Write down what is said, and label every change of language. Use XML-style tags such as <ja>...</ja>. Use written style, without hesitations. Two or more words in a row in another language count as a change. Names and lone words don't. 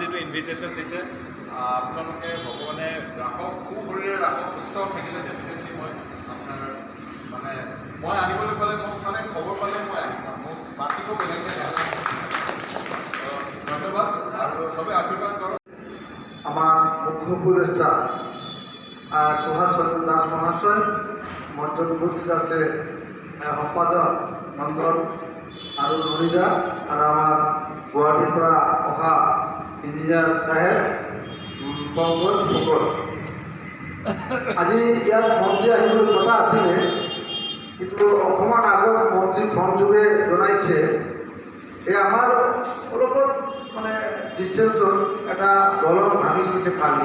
<as>ইনভিটেশ্যন দিছে। আপোনালোকে ভগৱানে ৰাখক, সুশৰীৰে ৰাখক, সুস্থ থাকিলে ডেফিনেটলি মই আপোনাৰ মানে মই আহিবলৈ পালে মোক মানে খবৰ পালে মই আহিম, মোক মাতিব বেলেগে ধন্যবাদ আৰু চবে আশীৰ্বাদ কৰক।</as> <bn>আমার মুখ্য উপদেষ্টা সুভাষ চন্দ্র দাস মহাশয়,</bn> <as>মঞ্চত উপস্থিত আছে সম্পাদক নন্দন আৰু ননিদা আৰু আমাৰ গুৱাহাটীৰ পৰা অহা ইঞ্জিনিয়াৰ চাহেব পংকজ ফুকন। আজি ইয়াত মন্ত্ৰী আহিবলৈ কথা আছিলে, কিন্তু অকণমান আগত মন্ত্ৰী ফোন যোগে জনাইছে এই আমাৰ অলপ মানে ডিষ্টেঞ্চত এটা দলং ভাঙি গৈছে কালি।</as>